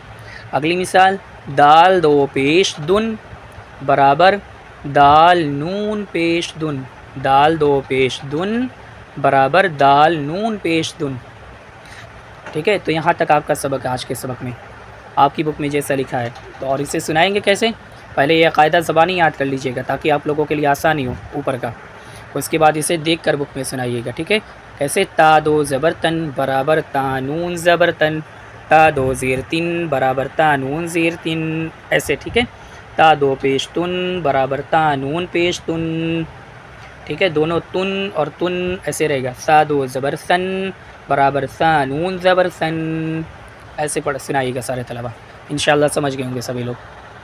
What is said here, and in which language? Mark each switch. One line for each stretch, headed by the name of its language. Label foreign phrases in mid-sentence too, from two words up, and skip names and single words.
Urdu: اگلی مثال دال 2 پیش دن برابر دال نون پیش دن، دال 2 پیش دن برابر دال نون پیش دن، ٹھیک ہے؟ تو یہاں تک آپ کا سبق ہے آج کے سبق میں، آپ کی بک میں جیسا لکھا ہے۔ تو اور اسے سنائیں گے کیسے؟ پہلے یہ قاعدہ زبانی یاد کر لیجئے گا تاکہ آپ لوگوں کے لیے آسانی ہو اوپر کا، اس کے بعد اسے دیکھ کر بک میں سنائیے گا، ٹھیک ہے؟ کیسے؟ تا 2 زبر تن برابر تا نون زبر تن، تا 2 زیر تن برابر تا نون زیر تن، ایسے، ٹھیک ہے؟ تا 2 پیش تن برابر تا نون پیش تن، ٹھیک ہے؟ دونوں تن اور تن ایسے رہے گا، سا 2 زبر سن برابر سا نون زبر سن، ایسے سنائیے گا سارے طلبہ، انشاءاللہ سمجھ گئے ہوں گے سبھی لوگ۔